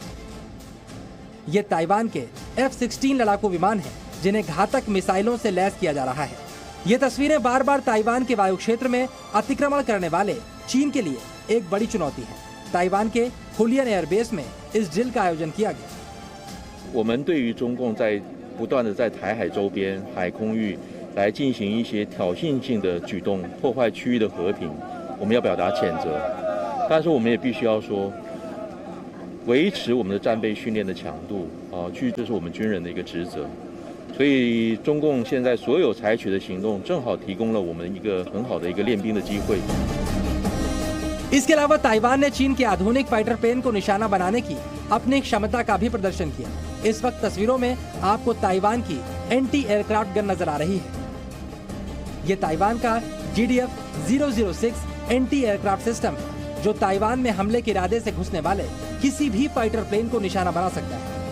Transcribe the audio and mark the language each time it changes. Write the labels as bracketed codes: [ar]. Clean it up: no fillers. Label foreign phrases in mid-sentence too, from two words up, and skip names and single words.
[hi] ये ताइवान के F-16 लड़ाकू विमान हैं, जिन्हें घातक मिसाइलों से लैस किया जा रहा है। ये तस्वीरें बार बार ताइवान के वायु क्षेत्र में अतिक्रमण करने वाले चीन के लिए एक बड़ी चुनौती है। ताइवान के हुलियन एयरबेस में इस ड्रिल का आयोजन किया गया। [zh] 我们对于中共在不断的在台海周边海空域来进行一些挑衅性的举动，破坏区域的和平，我们要表达谴责。但是我们也必须要说，维持我们的战备训练的强度这是我们军人的一个职责。所以中共现在所有采取的行动，正好提供了我们一个很好的一个练兵的机会。 [hi] इसके अलावा ताइवान ने चीन के आधुनिक [en] fighter plane [hi] को निशाना बनाने की अपनी क्षमता का भी प्रदर्शन किया। इस वक्त तस्वीरों में आपको ताइवान की [en] anti aircraft gun [hi] नजर आ रही है। ये ताइवान का GDF-006 [en] anti aircraft system [hi] है, जो ताइवान में हमले के इरादे से घुसने वाले किसी भी [en] fighter plane [hi] को निशाना बना सकता है।